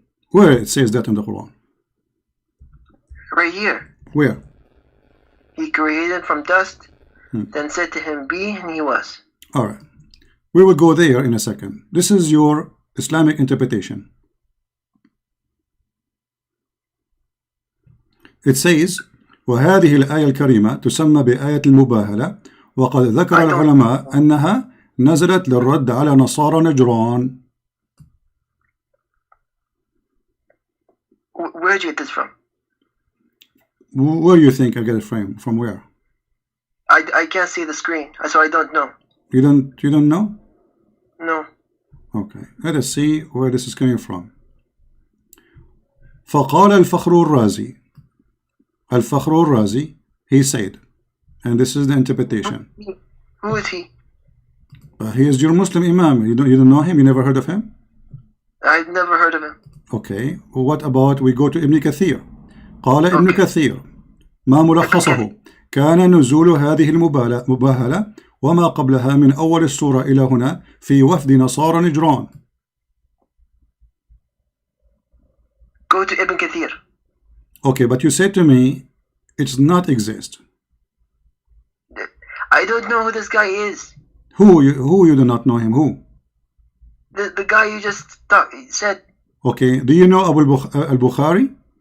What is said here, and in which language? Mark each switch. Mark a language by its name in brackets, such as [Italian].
[English] Where it says that in the Quran? Right here. Where? He created from dust, then said to him be, and he was. All right. We will go there in a second. This is your Islamic interpretation. It says [Arabic] وهذه الآية الكريمة تسمى بآية المباهلة وقد ذكر العلماء أنها نزلت للرد على نصارى نجران. [English] Where did you get this from? Where do you think I get it from where? I can't see the screen, so I don't know. You don't know? No. Okay, let us see where this is coming from. [Arabic] فقال الفخر الرازي. [English] الفخر الرازي, he said, and this is the interpretation. Who is he? He is your Muslim Imam. You don't know him? You never heard of him? I've never heard of him. Okay, what about we go to Ibn Kathir. [Arabic] قال ابن كثير ما ملخصه كان نزول هذه المباهلة وما قبلها من أول السورة إلى هنا في وفد نصارى نجران. [English] Go to Ibn Kathir. Okay, but you said to me it's not exist. I don't know who this guy is. Who you do not know him? Who? The guy you just said. Okay, do you know Abu al-Bukhari?